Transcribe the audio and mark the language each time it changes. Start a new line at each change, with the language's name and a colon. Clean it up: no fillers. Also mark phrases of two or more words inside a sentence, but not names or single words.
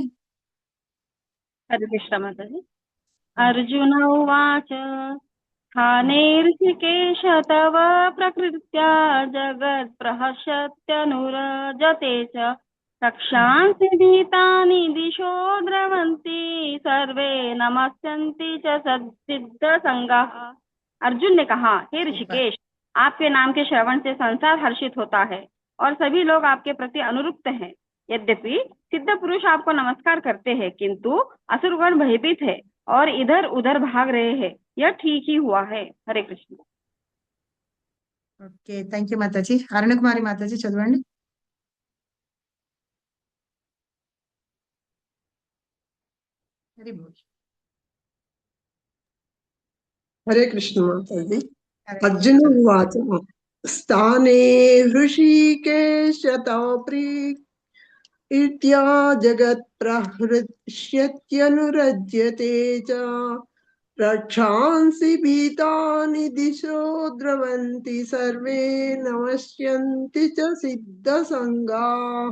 Telugu: హరే కృష్ణ మాతాజీ.
Sanskrit: అర్జున ఉవాచ స్థానే ఋషికేశ తవ ప్రకృత్యా జగత్ ప్రహర్షత్యనురజతే చ రక్షాంసి భీతాని దిశో ద్రవంతి సర్వే नमस्यन्ति च सिद्ध संगाः।
Hindi: अर्जुन ने कहा, हे ऋषिकेश, आपके नाम के श्रवण से संसार हर्षित होता है और सभी लोग आपके प्रति अनुरुक्त हैं। यद्यपि सिद्ध पुरुष आपको नमस्कार करते हैं, किंतु असुरगण भयभीत है और इधर उधर भाग रहे हैं। यह ठीक ही हुआ है। हरे कृष्ण.
English: okay, thank you
Telugu: మాతాజీ. అరుణకుమారి మాతాజీ చదవండి. హరే కృష్ణ మాతాజీ.
Sanskrit: అర్జున ఉవాచ స్థానే హృషికేశ తవ ప్రీత్యా జగత్ ప్రహృష్యత్యనురజ్యతే చ రక్షాంసి భీతాని దిశో ద్రవంతి సర్వే నమస్యంతి చ సిద్ధ సంగాః.